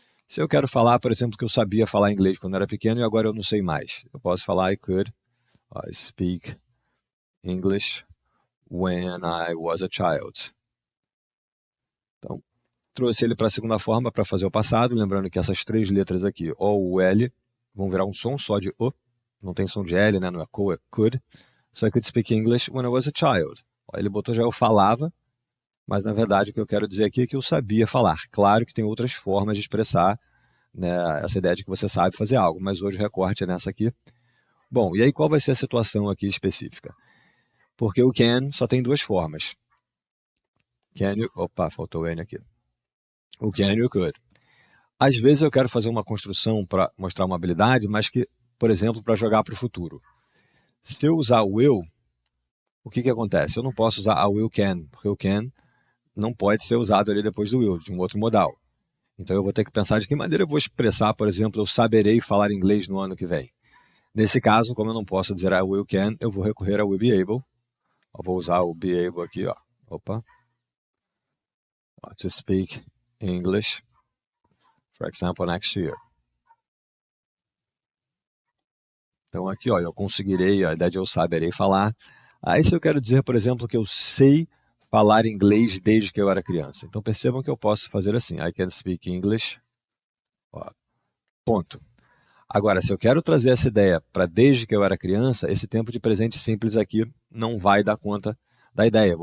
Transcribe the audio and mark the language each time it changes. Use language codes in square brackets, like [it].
[pt] Se eu quero falar, por exemplo, que eu sabia falar inglês quando era pequeno e agora eu não sei mais, eu posso falar [en] I could speak English when I was a child. [pt] Então, trouxe ele para a segunda forma para fazer o passado, lembrando que essas três letras aqui, O, U, L, vão virar um som só de O, não tem som de L, né? Não é co, é could. [en] So I could speak English when I was a child. [pt] Ele botou já eu falava, mas na verdade o que eu quero dizer aqui é que eu sabia falar. Claro que tem outras formas de expressar, né, essa ideia de que você sabe fazer algo, mas hoje o recorte é nessa aqui. Bom, e aí qual vai ser a situação aqui específica? Porque o can só tem duas formas. Can you... Opa, faltou o N aqui. O can e o could. Às vezes eu quero fazer uma construção para mostrar uma habilidade, mas que, por exemplo, para jogar para o futuro. Se eu usar o will, o que acontece? Eu não posso usar a will can, porque o can não pode ser usado ali depois do will, de um outro modal. Então eu vou ter que pensar de que maneira eu vou expressar, por exemplo, eu saberei falar inglês no ano que vem. Nesse caso, como eu não posso dizer [en] I will can, [pt] eu vou recorrer ao will be able. Eu vou usar o be able aqui, Opa. [en] To speak English, for example, next year. [pt] Então aqui, eu conseguirei, a ideia de eu saberei falar. Aí se eu quero dizer, por exemplo, que eu sei falar inglês desde que eu era criança. Então percebam que eu posso fazer assim, [en] I can speak English, [pt] ponto. Agora, se eu quero trazer essa ideia para desde que eu era criança, esse tempo de presente simples aqui não vai dar conta da ideia.